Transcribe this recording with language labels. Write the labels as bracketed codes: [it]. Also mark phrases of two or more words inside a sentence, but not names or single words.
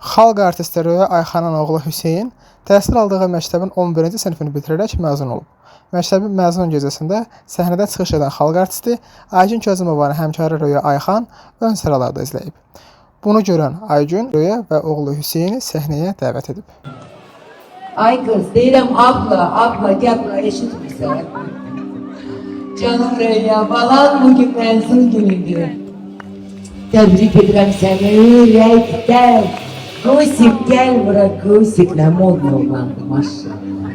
[az] Xalq artisti Röya Ayxanın oğlu Hüseyin təhsil aldığı məktəbin 11-ci sinifini bitirərək məzun olub. Məktəbin məzun gecəsində səhnədə çıxış edən xalq artisti Aygün Kazımovanın həmkarı Röya Ayxan ön sıralarda izləyib. Bunu görən Aygün, Röya və oğlu Hüseyini səhnəyə dəvət edib. Ay kız deyirəm [tr] abla gel buraya [az] eşitmirsən. [tr] Canım Röya balan bugün mezun günüdür. Tebrik ederim seni yürekten. [az] Kusik gel bura kusik ne modlu olandı maşallah.